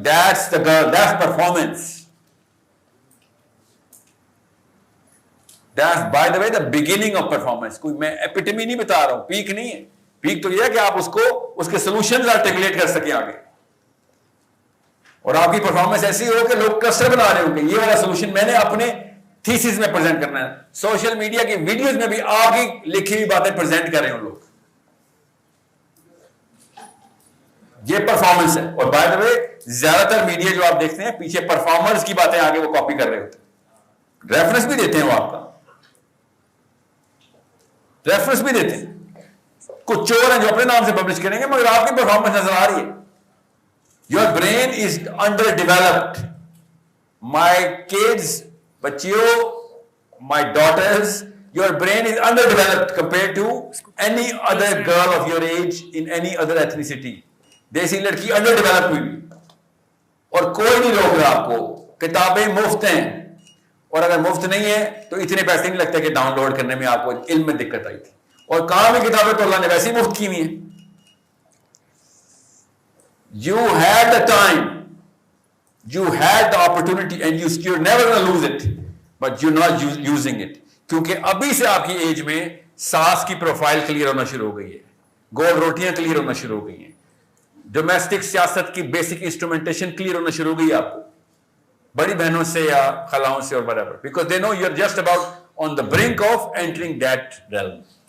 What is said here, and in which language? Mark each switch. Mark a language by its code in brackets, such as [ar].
[en] That's the girl, that's performance. That's by the way the beginning of performance. [ur] کوئی میں ایپیٹمی نہیں بتا رہا ہوں, پیک نہیں ہے. پیک تو یہ ہے کہ آپ اس کے سولوشنز آرٹیکولیٹ کر سکیں آگے, اور آپ کی پرفارمنس ایسی ہو کہ لوگ کلسٹر بنا رہے ہوں کہ یہ والا سولوشن میں نے اپنے تھیسس میں پریزنٹ کرنا ہے. سوشل میڈیا کی ویڈیوز میں بھی آپ کی لکھی ہوئی باتیں پریزنٹ کر رہے ہوں لوگ. یہ پرفارمنس ہے. اور بائی دا وے زیادہ تر میڈیا جو آپ دیکھتے ہیں پیچھے پرفارمرز کی باتیں آگے وہ کاپی کر رہے ہوتے ہیں, ریفرنس بھی دیتے ہیں, وہ آپ کا ریفرنس بھی دیتے ہیں. کچھ چور ہیں جو اپنے نام سے پبلش کریں گے مگر آپ کی پرفارمنس نظر آ رہی ہے. [en] Your brain is underdeveloped. My kids, بچیوں, my daughters, your brain is underdeveloped compared to any other girl of your age in any other ethnicity. [ur] دیسی لڑکی انڈر ڈیولپ ہوئی اور کوئی نہیں روک رہا آپ کو. کتابیں مفت ہیں اور اگر مفت نہیں ہے تو اتنے پیسے نہیں لگتے کہ ڈاؤن لوڈ کرنے میں آپ کو علم میں دقت آئی تھی. اور کہاں بھی کتابیں تو اللہ نے ویسے ہی مفت کی ہوئی ہیں. [en] You had the time, you had the opportunity and you're never going to lose it. But you're not using it. [ur] کیونکہ ابھی سے آپ کی ایج میں ساس کی پروفائل کلیئر ہونا شروع ہو گئی ہے, گول روٹیاں کلیئر ہونا شروع ہو گئی ہیں, ڈومیسٹک سیاست کی بیسک انسٹرومنٹیشن کلیئر ہونا شروع ہو گئی ہے آپ کو بڑی بہنوں سے یا خلاؤں سے اور [en] whatever, because they know you're just about on the brink of entering that realm.